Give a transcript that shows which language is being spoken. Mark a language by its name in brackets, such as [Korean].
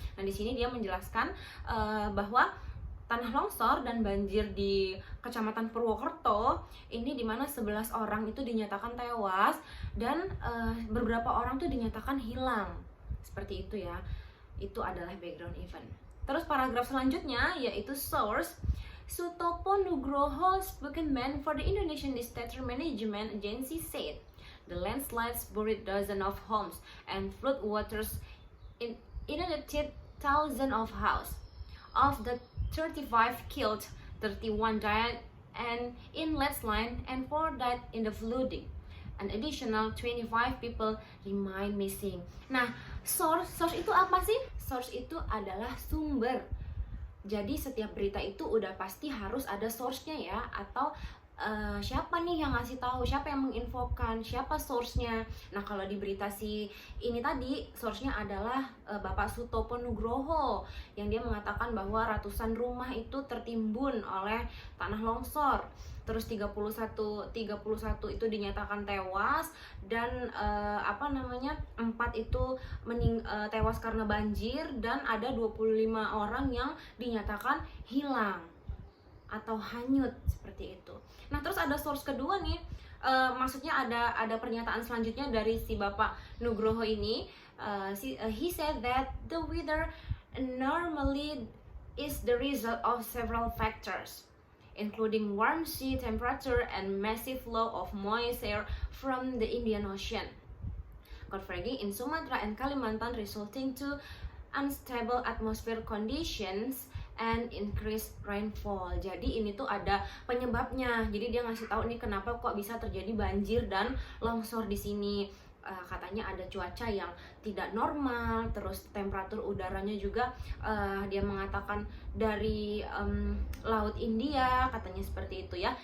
[Indonesian] Nah, di sini dia menjelaskan bahwa tanah longsor dan banjir di Kecamatan Purwokerto ini dimana 11 orang itu dinyatakan tewas dan beberapa orang tuh dinyatakan hilang, seperti itu ya. Itu adalah [English] background event. [Indonesian] Terus paragraf selanjutnya yaitu source. [English] Sutopo Nugroho, spokesman for the Indonesian Disaster Management Agency, said the landslides buried dozens of homes and flood waters inundated thousands of houses. Of the 35 killed, 31 died and in landslide and 4 died in the flooding. An additional 25 people remain missing. [Indonesian] Nah, source itu apa sih? Source itu adalah sumber. Jadi setiap berita itu udah pasti harus ada source-nya ya, atau siapa nih yang ngasih tahu, siapa yang menginfokan, siapa source-nya. Nah, kalau di berita si ini tadi, source-nya adalah Bapak Sutopo Nugroho, yang dia mengatakan bahwa ratusan rumah itu tertimbun oleh tanah longsor. Terus 31 itu dinyatakan tewas, dan 4 itu tewas karena banjir, dan ada 25 orang yang dinyatakan hilang atau hanyut seperti itu. Nah, terus ada source kedua nih, maksudnya ada pernyataan selanjutnya dari si Bapak Nugroho ini. [English] He said that the weather normally is the result of several factors, including warm sea temperature and massive flow of moist air from the Indian Ocean, converging in Sumatra and Kalimantan, resulting to unstable atmosphere conditions and increased rainfall. [Indonesian] Jadi ini tuh ada penyebabnya. Jadi dia ngasih tahu nih kenapa kok bisa terjadi banjir dan longsor di sini. Katanya ada cuaca yang tidak normal, terus temperatur udaranya juga dia mengatakan dari Laut India, katanya seperti itu ya.